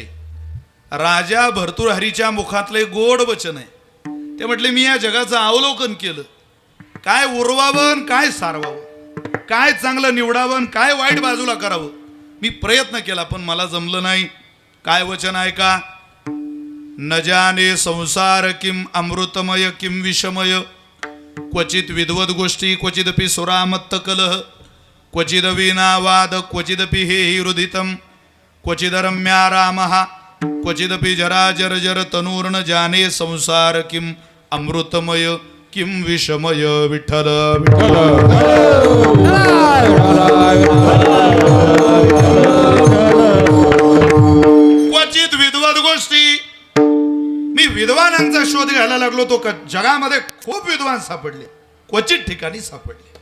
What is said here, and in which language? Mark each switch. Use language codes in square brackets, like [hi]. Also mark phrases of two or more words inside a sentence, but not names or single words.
[mr] राजा भर्तृहरीच्या मुखातले गोड वचन आहे. ते म्हटले, मी या जगाचं अवलोकन केलं, काय उरवावं काय सारवावं, काय चांगलं निवडावं काय वाईट बाजूला करावं. मी प्रयत्न केला पण मला जमलं नाही. काय वचन आहे का? [sa] न जाने संसार किम अमृतमय किम विषमय, क्वचित विद्वद गोष्टी क्वचिदपि सुरामत्त कलह, क्वचिद वीणावाद क्वचिदपि हे हृदितम, क्वचिद रम्या रामः क्वचिदपि जरा जर जर तनूर्न जाने संसार किम अमृतमय किम विषमय. [mr] विठ्ठल विठ्ठल. [sa] क्वचित विद्वद गोष्टी. [mr] मी विद्वानांचा शोध घ्यायला लागलो, तो जगामध्ये खूप विद्वान सापडले, क्वचित ठिकाणी सापडले.